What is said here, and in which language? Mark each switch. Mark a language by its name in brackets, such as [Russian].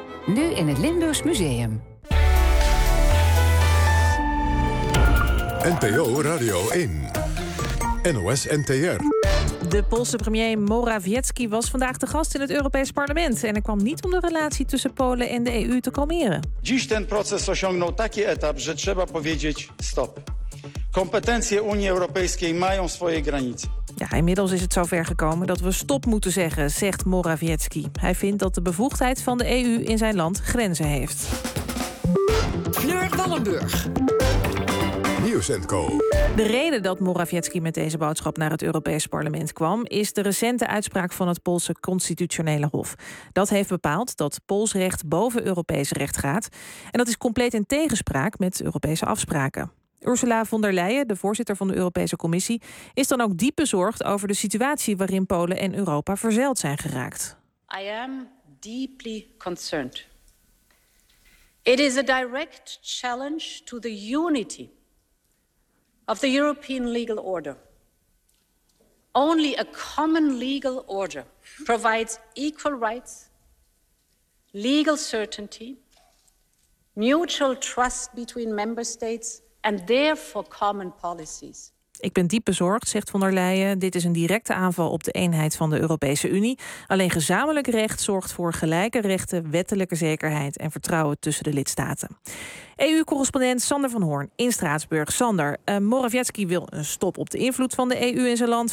[Dutch] Nu in het Limburgs Museum. NPO Radio 1. NOS NTR. De Poolse premier Morawiecki was vandaag te gast in het Europees Parlement. En er kwam niet om de relatie tussen Polen en de EU te kalmeren. [Polish] Dziś ten proces osiągnął taki etap, że trzeba powiedzieć stop. Kompetencje Unii Europejskiej mają swoje granice. [Dutch] Ja, inmiddels is het zover gekomen dat we stop moeten zeggen, zegt Morawiecki. Hij vindt dat de bevoegdheid van de EU in zijn land grenzen heeft. Fleur Wallenburg. De reden dat Morawiecki met deze boodschap naar het Europees Parlement kwam is de recente uitspraak van het Poolse Constitutionele Hof. Dat heeft bepaald dat Pools recht boven Europees recht gaat. En dat is compleet in tegenspraak met Europese afspraken. Ursula von der Leyen, de voorzitter van de Europese Commissie, is dan ook diep bezorgd over de situatie waarin Polen en Europa verzeild zijn geraakt. [English] I am deeply concerned. It is a direct challenge to the unity of the European legal order. Only a common legal order provides equal rights, legal certainty, mutual trust between member states and therefore common policies. [Dutch] Ik ben diep bezorgd, zegt von der Leyen. Dit is een directe aanval op de eenheid van de Europese Unie. Alleen gezamenlijk recht zorgt voor gelijke rechten, wettelijke zekerheid en vertrouwen tussen de lidstaten. EU-correspondent Sander van Hoorn in Straatsburg. Sander, Morawiecki wil een stop op de invloed van de EU in zijn land.